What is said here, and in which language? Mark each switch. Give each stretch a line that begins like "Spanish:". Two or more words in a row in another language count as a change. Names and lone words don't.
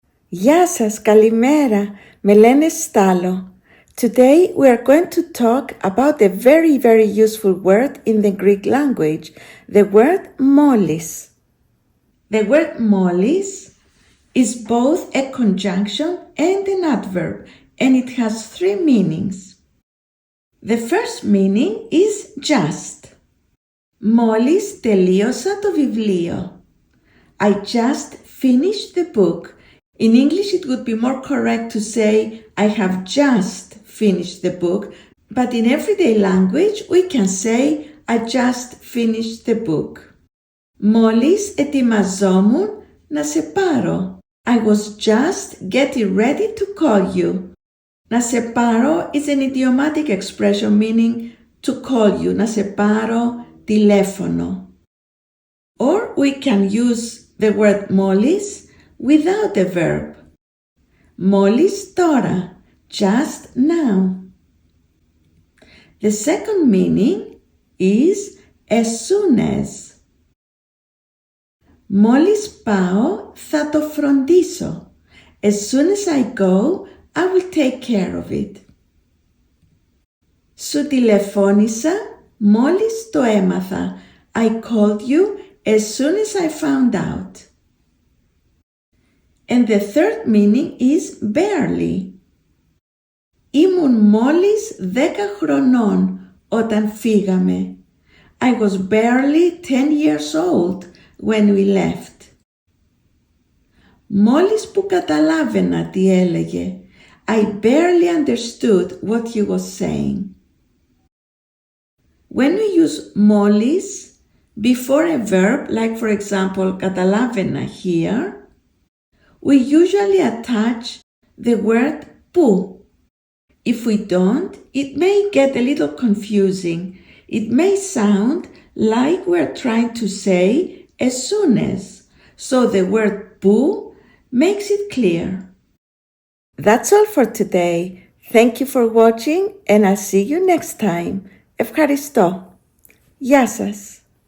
Greek: Γεια σας, καλημέρα. Με λένε Στάλο.
English: Today we are going to talk about a very useful word in the Greek language, the word ΜΟΛΙΣ. The word ΜΟΛΙΣ is both a conjunction and an adverb, and it has three meanings. The first meaning is just.
Greek: Μόλις τελείωσα το βιβλίο.
English: I just finished the book. In English, it would be more correct to say, I have just finished the book, but in everyday language, we can say, I just finished the book.
Greek: Μόλις ετοιμαζόμουν να σε πάρω.
English: I was just getting ready to call you.
Greek: Να σε πάρω
English: is an idiomatic expression meaning to call you.
Greek: Να σε πάρω τηλέφωνο.
English: Or we can use the word μόλις without a verb.
Greek: Μόλις τώρα,
English: just now. The second meaning is as soon as.
Greek: Μόλις πάω θα το φροντίσω.
English: As soon as I go, I will take care of it.
Greek: Σου τηλεφώνησα μόλις το έμαθα.
English: I called you as soon as I found out. And the third meaning is barely.
Greek: Ήμουν μόλις 10 χρονών όταν φύγαμε.
English: I was barely 10 years old when we left.
Greek: Μόλις που καταλάβαινα τι έλεγε.
English: I barely understood what he was saying. When we use μόλις before a verb, like for example, καταλάβαινα here, we usually attach the word που. If we don't, it may get a little confusing. It may sound like we're trying to say as soon as. So the word που makes it clear. That's all for today. Thank you for watching and I'll see you next time.
Greek: Ευχαριστώ. Γεια σας.